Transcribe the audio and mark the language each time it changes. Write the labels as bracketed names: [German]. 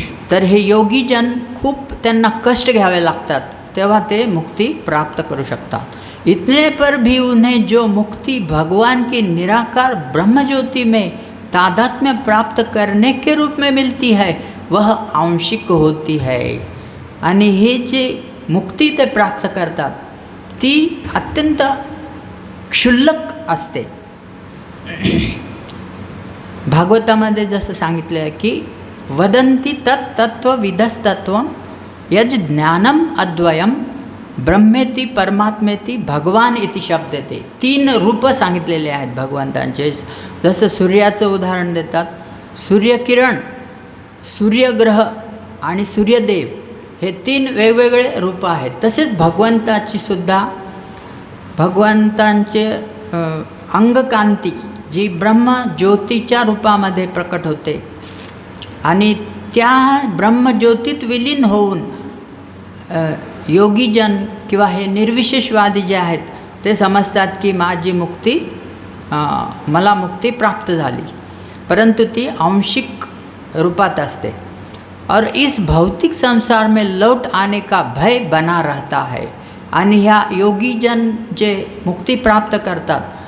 [Marathi] तर हे योगीजन खूप त्यांना कष्ट घ्यावे लागतात, तेव्हा ते मुक्ती प्राप्त करू शकतात। [Hindi] इतने पर भी उन्हें जो मुक्ति भगवान की निराकार ब्रह्मज्योति में तादात्म्य प्राप्त करने के रूप में मिलती है वह आंशिक होती है। [Marathi] आणि हे जे मुक्ती ते प्राप्त करतात ती अत्यंत क्षुल्लक असते। भागवतामध्ये जसं सांगितलं आहे की [Sanskrit] वदन्ति तत्तत्वविदस्तत्वं यज ज्ञानम अद्वयम ब्रह्मेति परमात्मेति भगवान इति शब्दते। [Marathi] 3 रूप सांगितलेले आहेत भगवंतांचे। जसं सूर्याचं उदाहरण देतात, सूर्यकिरण, सूर्यग्रह आणि सूर्यदेव हे 3 वेगवेगळे रूप आहेत। तसेच भगवंताची सुद्धा भगवंतांचे अंगकांती जी ब्रह्मज्योतीच्या रूपामध्ये प्रकट होते आणि त्या ब्रह्मज्योतीत विलीन होऊन योगीजन किंवा हे निर्विशेषवादी जे आहेत ते समजतात की माझी मुक्ती मला मुक्ती प्राप्त झाली, परंतु ती आंशिक रूपात असते। [Hindi] और इस भौतिक संसार में लौट आने का भय बना रहता है। [Marathi] आणि ह्या योगीजन जे मुक्ती प्राप्त करतात